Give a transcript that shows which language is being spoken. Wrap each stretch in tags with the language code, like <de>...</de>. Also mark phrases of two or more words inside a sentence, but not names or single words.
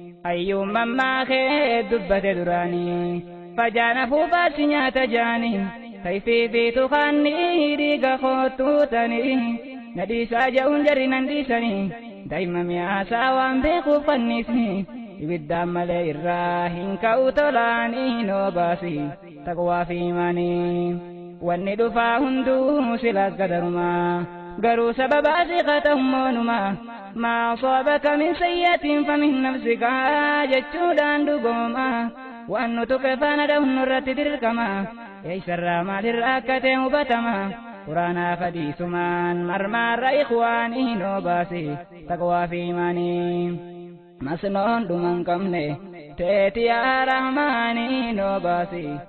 <om>Hayyuun mammaa kee dubbate duraanii, fajaan afuufaatti nyaata jaanii, kayfii fi tuqaanii dhiiga kootuutanii, na dhiisaa ja'uun jarri nan dhiisanii, daa'ima mi'aasaa waan beekuuf fannisni, ibiddaan malee irraa hin ka'u tolaanii noo baasi. taqwaa fi iimaanii. Wanni dhufaa hunduu silaas gadarumaa, garuu sababaa si qatahummoonumaa.</om> <ar>ما أصابك من سيئة فمن نفسك</ar> <om>jechuudhaan dhugooma. Waan nu tuqe faana dhahun nurratti dirqama. Eessarraa maalirraa akka ta'e hubatama. Quraanaa fadhiisumaan marmaarra ikhwaanii noo baasi. Taqwaa fi iimaanii. Masnoon dhuma hin qabne teeti yaa Rahmaanii noo baasi.</om>